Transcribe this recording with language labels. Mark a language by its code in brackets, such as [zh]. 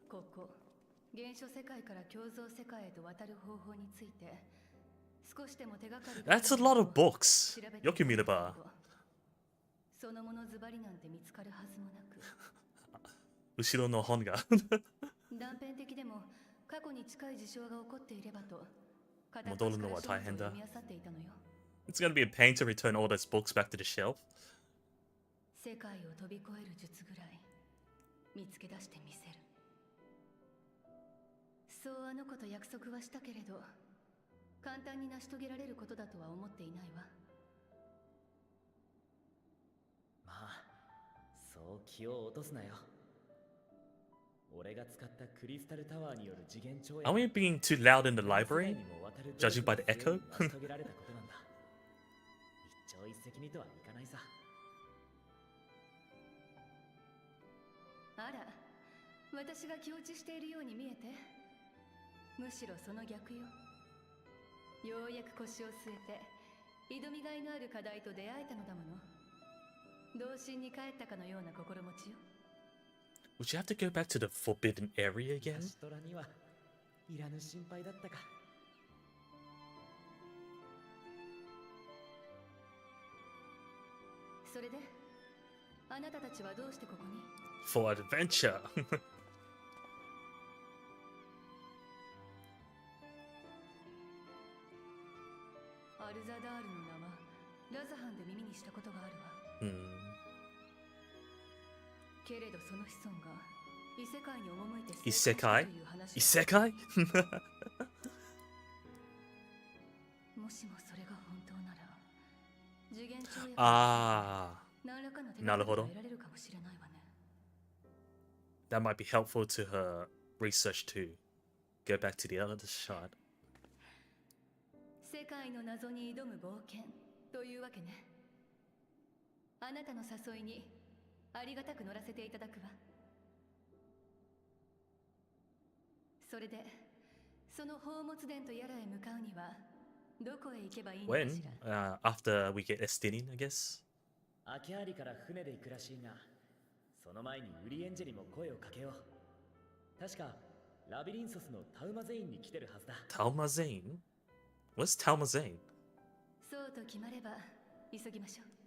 [ja] ここ原初世界から共造世界へと渡る方法について少しでも手がかり [en] That's a lot of books. [ja] Yokumiraba. そのものズバリなんて見つかるはずもなく Ushiro no hon ga. 断片的でも過去に近い事象が起こっていればと戻るのは大変だ。見漁っていたのよ [en] It's gonna be a pain to return all those books back to the shelf. [ja] 世界を飛び越える術ぐらい見つけ出してみせるそうあの子と約束はしたけれど簡単に成し遂げられることだとは思っていないわまあそう気を落とすなよ俺が使ったクリスタルタワーによる次元跳躍 [en] Are we being too loud in the library? Judging by the echo? [ja] 成し遂げられたことなんだ一朝一夕にとはいかないさあら私が気落ちしているように見えてむしろその逆よようやく腰を据えて挑みがいのある課題と出会えたのだもの童心に帰ったかのような心持ちよ [en] Would you have to go back to the forbidden area again? [ja] シトラにはいらぬ心配だったかそれであなたたちはどうしてここに [en] For adventure. [ja] アルザダールの名はラザハンで耳にしたことがあるわ けれどその子孫が異世界に赴いて異世界という話異世界もしもそれが本当なら次元跳躍何らかの手がかりが得られるかもしれないわね [en] That might be helpful to her research too. Go back to the other shard. [ja] 世界の謎に挑む冒険というわけねあなたの誘いにありがたく乗らせていただくわそれでその宝物殿とやらへ向かうにはどこへ行けばいいのか [en] When? [ja] しら [en] After we get Estinin, I guess. [ja] アキアリから船で行くらしいがその前にウリエンジェにも声をかけよう確かラビリンソスのタウマゼインに来てるはずだ [en] Talmazain? What's Talmazain? [ja] そうと決まれば急ぎましょう